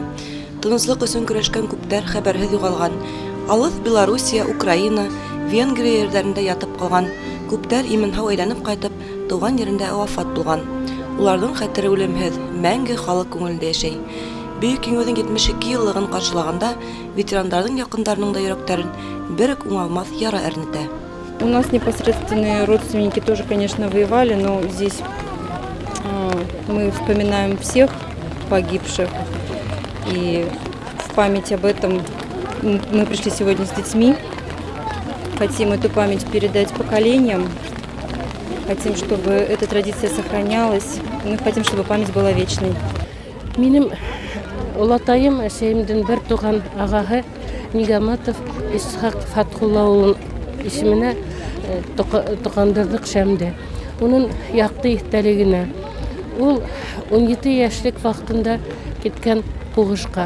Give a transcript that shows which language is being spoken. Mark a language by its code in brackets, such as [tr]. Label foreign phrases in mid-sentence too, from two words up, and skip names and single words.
[ba] Тыныслыҡ өсөн көрәшкән күптәр хәбәрһеҙ юғалған. Алыҫ Белоруссия, Украина, Венгрия ерҙәрендә ятып ҡалған. Күптәр имен-һау әйләнеп ҡайтып, тыуған ерендә вафат булған. Уларҙың хәтере үлемһеҙ, мәңге халыҡ күңелендә йәшәй. Бөйөк Еңеүҙең 72 йыллығын ҡаршылағанда ветерандарҙың яҡындарының да йөрәктәрен бер үк уңалмаҫ яра әрнетә. [ru] У нас непосредственные родственники тоже, конечно, воевали, но здесь мы вспоминаем всех погибших. И в память об этом мы пришли сегодня с детьми. Хотим эту память передать поколениям. Хотим, чтобы эта традиция сохранялась. Мы хотим, чтобы память была вечной. [ba] Минем олатайым, әсәйемден бер туған ағаһы Нигаматов Исхак Фатхулла улын исеменә тоҡандырҙыҡ Шәмдә. Уның яҡты иҫтәлегенә. Ул 17 йәшлек ваҡытында киткән һуғышҡа.